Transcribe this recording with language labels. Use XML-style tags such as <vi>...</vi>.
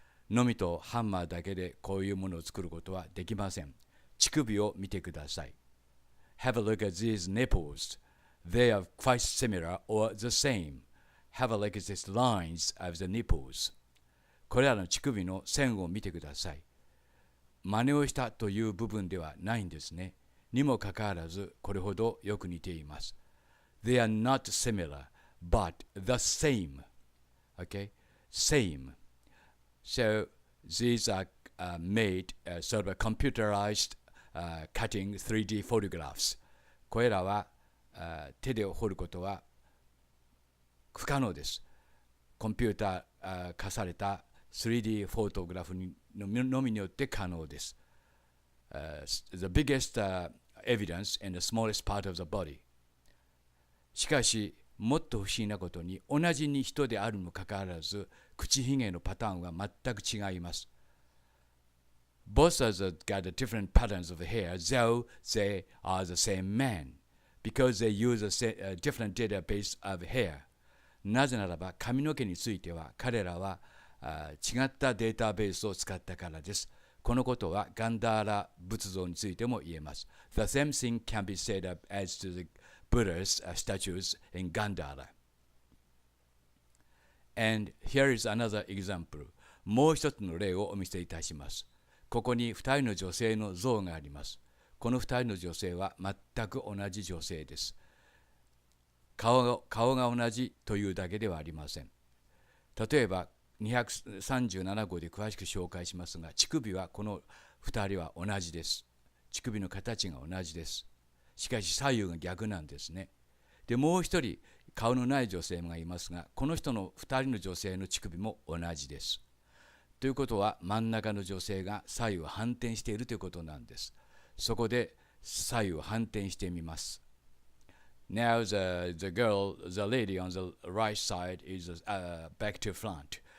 <ja>のみとハンマーだけでこういうものを作ることはできません。乳首を見てください。</ja> <en>Have a look at these nipples. They are quite similar or the same. Have a look at these lines of the nipples.</en> <ja>これらの乳首の線を見てください。真似をしたという部分ではないんですね。にもかかわらず、これほどよく似ています。</ja> <en>They are not similar, but the same. Okay? Same. So these are made sort of a computerized cutting 3D photographs.</en> <ja>これらは手で彫ることは不可能です。コンピューター化された 3D フォトグラフのみによって可能です。</ja> <en>The biggest evidence in the smallest part of the body.</en> <ja>しかし、もっと不思議なことに、同じに人であるにもかかわらず、口ひげのパターンは全く違います。</ja> <en>Both of them got different patterns of hair, though they are the same man, because they use a different database of hair.</en> <ja>なぜならば、髪の毛については、彼らは違ったデータベースを使ったからです。このことはガンダーラ仏像についても言えます。</ja> <en>The same thing can be said up as to the Buddha's statues in Gandhara. And here is another example.</en> <ja>もう一つの例をお見せいたします。ここに二人の女性の像があります。この二人の女性は全く同じ女性です。顔が同じというだけではありません。例えば237号で詳しく紹介しますが、乳首はこの2人は同じです。乳首の形が同じです。しかし左右が逆なんですね。で、もう一人顔のない女性がいますが、この人の2人の女性の乳首も同じです。ということは真ん中の女性が左右反転しているということなんです。そこで左右反転してみます。</ja> <en>Now the lady on the right side is back to front.</en>